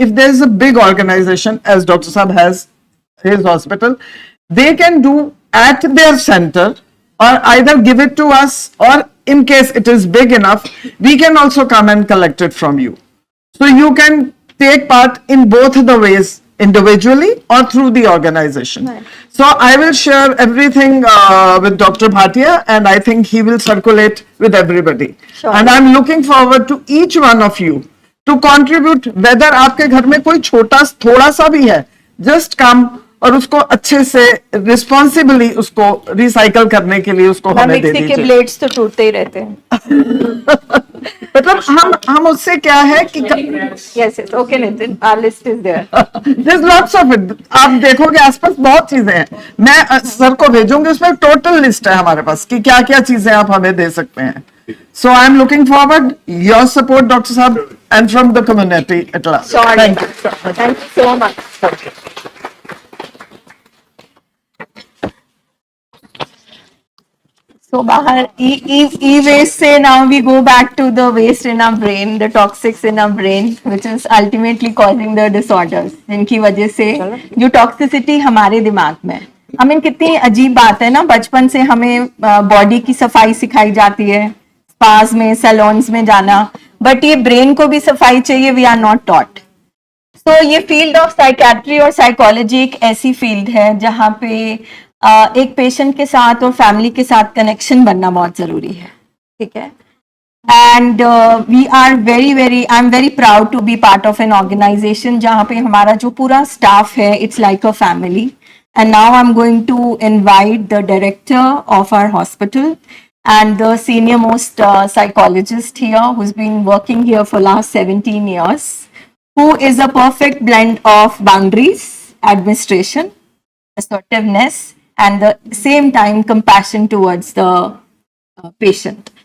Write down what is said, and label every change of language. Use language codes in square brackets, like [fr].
[en] If there is a big organization, as Dr. Saab has his hospital, they can do at their center, or either give it to us, or in case it is big enough, we can also come and collect it from you. So you can take part in both the ways, individually or through the organization. Right. So I will share everything with Dr. Bhatia, and I think he will circulate with everybody. Sure. And I'm looking forward to each one of you to contribute, whether [hi] आपके घर में कोई छोटा थोड़ा सा भी है, [en] just come [hi] और उसको अच्छे से रिस्पॉन्सिबली उसको रिसाइकल करने के लिए उसको हमें दे मिक्सी के दीजिए. ब्लेड्स तो टूटते ही रहते हैं. मतलब हम उससे क्या है कि [en] Yes, yes. Okay, Nitin. Our list is there. there's lots of it. [hi] आप देखोगे आसपास बहुत चीजें हैं. मैं सर को भेजूंगी, उसमें टोटल लिस्ट है हमारे पास कि क्या क्या चीजें आप हमें दे सकते हैं. [en] So I'm looking forward your support, Dr. Saab, and from the community at large. Sure. Thank you. Thank you so much. So [hi] बाहर [en] e-waste से now we go back to the waste in our brain, the toxics in our brain, which is ultimately causing the disorders, [hi] जिनकी वजह से जो [en] toxicity [hi] हमारे दिमाग में. [en] I mean [hi] कितनी अजीब बात है ना, बचपन से हमें बॉडी की सफाई सिखाई जाती है, स्पास में, सैलून्स में जाना, बट ये ब्रेन को भी सफाई चाहिए, [en] We are not taught. [hi] तो ये फील्ड ऑफ साइकेट्री और साइकोलॉजी एक ऐसी फील्ड है जहाँ पे एक पेशेंट के साथ और फैमिली के साथ कनेक्शन बनना बहुत जरूरी है. ठीक है. [en] and we are I am very proud to be part of an organisation [hi] जहाँ पे हमारा जो पूरा स्टाफ है, [en] It's like a family. And now I am going to invite the director of our hospital and the senior most psychologist here who's been working here for last 17 years, who is a perfect blend of boundaries, administration, assertiveness, and the same time compassion towards the patient.